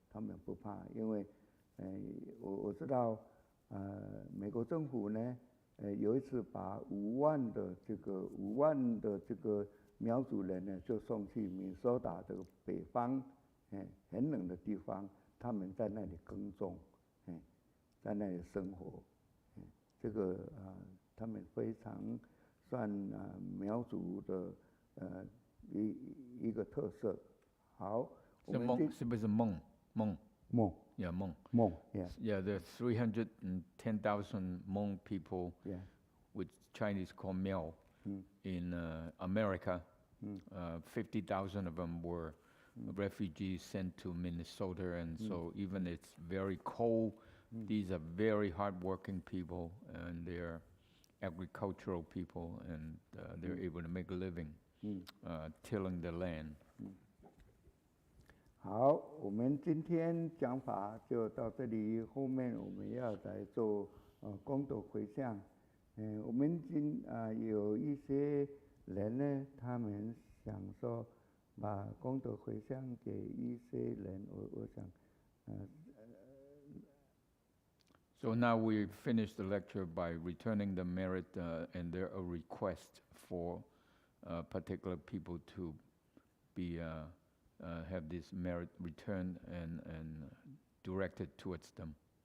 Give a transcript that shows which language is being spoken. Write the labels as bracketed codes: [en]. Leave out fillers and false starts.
[zh] 他们不怕，因为我知道美国政府呢有一次把5万的这个苗族人呢就送去明尼苏达这个北方很冷的地方，他们在那里耕种，在那里生活，这个他们非常算苗族的一个特色。好，是不是梦？ [en] Yeah, [zh] Hmong. [en] Yeah, there are 310,000 Hmong people, which Chinese call Miao, in America. 50,000 of them were refugees sent to Minnesota, and so even it's very cold, these are very hardworking people, and they're agricultural people, and they're able to make a living tilling the land. [zh] 好，我们今天讲法就到这里，后面我们要来做功德回向。我们有一些人呢，他们想说把功德回向给一些人，我想 [en] So now we finish the lecture by returning the merit, and there a request for particular people to be have this merit returned and directed towards them.